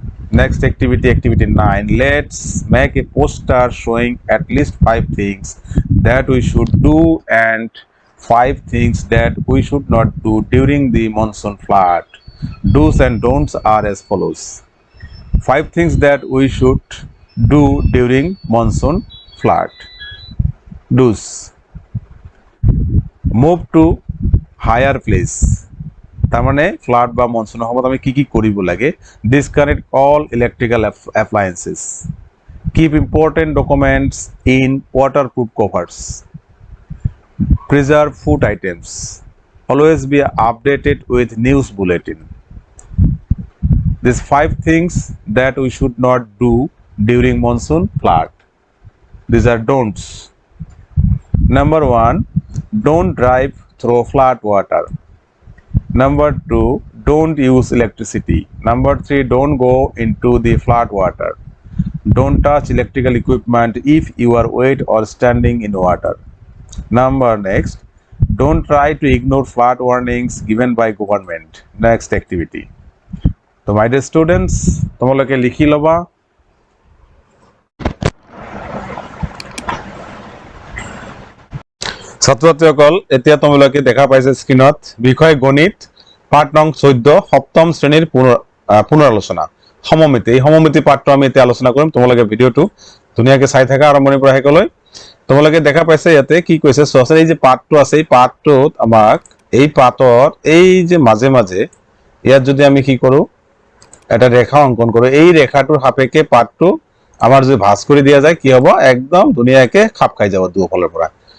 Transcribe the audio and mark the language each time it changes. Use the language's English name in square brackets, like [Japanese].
[English] Next activity, activity 9. Let's make a poster showing at least 5 things that we should do and 5 things that we should not do during the monsoon flood. Do's and don'ts are as follows. 5 things that we should do during monsoon flood. Do's: move to higher place. [Assamese] তার মানে flood বা মনসুনের সময়ত আমি কি কৰিব লাগে? [English] Disconnect all electrical appliances, keep important documents in waterproof covers, preserve food items, always be updated with news bulletin. These 5 things that we should not do during monsoon flood. These are don'ts. Number 1, don't drive through flood water. Number 2, don't use electricity. Number 3, don't go into the flood water. Don't touch electrical equipment if you are wet or standing in water. Next, don't try to ignore flood warnings given by government. Next activity. So my dear students, [Assamese] tomoloke likhi loba. ছাত্রছাত্রীসকল, এতিয়া তোমালোকে দেখা পাইছে স্ক্রিনত বিষয় গণিত পাঠ নং 14 সপ্তম শ্ৰেণীৰ পুনৰালোচনা সমমিতি। এই সমমিতি পাঠটো আমি এতিয়া আলোচনা কৰিম। তোমালোকে ভিডিওটো ধুনীয়াকৈ চাই থাকা আৰম্ভণিৰ পৰা শেষলৈ। তোমালোকে দেখা পাইছে ইয়াতে কি কৈছে, সহজে এই যে পাঠটো আছে এই পাঠটোত আমাক এই পাঠৰ এই যে মাজে মাজে ইয়াত যদি আমি কি কৰো, এটা ৰেখা অংকন কৰো, এই ৰেখাটোৰ সাপেক্ষে পাঠটো আমাৰ যদি ভাঁজ কৰি দিয়া যায় কি হ'ব, একদম ধুনীয়াকৈ খাপ খাই যাব দুফালৰ পৰা।